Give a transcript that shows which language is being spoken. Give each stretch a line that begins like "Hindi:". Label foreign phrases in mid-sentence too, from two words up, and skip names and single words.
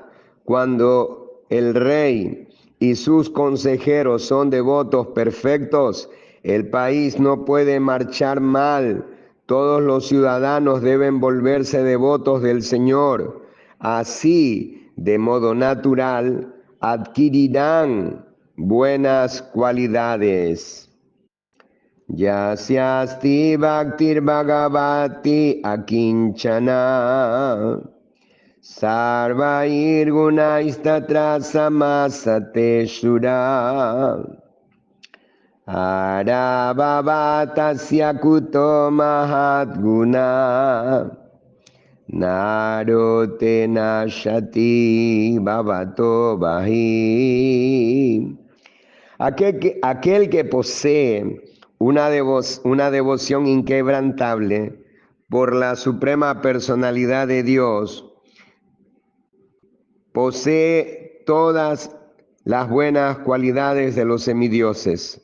Spanish: Cuando el rey y sus consejeros son devotos perfectos, el país no puede marchar mal. Todos los ciudadanos deben volverse devotos del Señor. Así, de modo natural, adquirirán buenas cualidades.
Sanskrit: यस्यास्ति भक्तिर् भगवत्य् अकिञ्चना सर्वैर् गुणैस् तत्र समासते सुराः हराव् अभक्तस्य कुतो महद्गुणा मनोरथेनासति धावतो बहिः.
Spanish: Aquel que posee una devoción inquebrantable por la suprema personalidad de Dios, posee todas las buenas cualidades de los semidioses.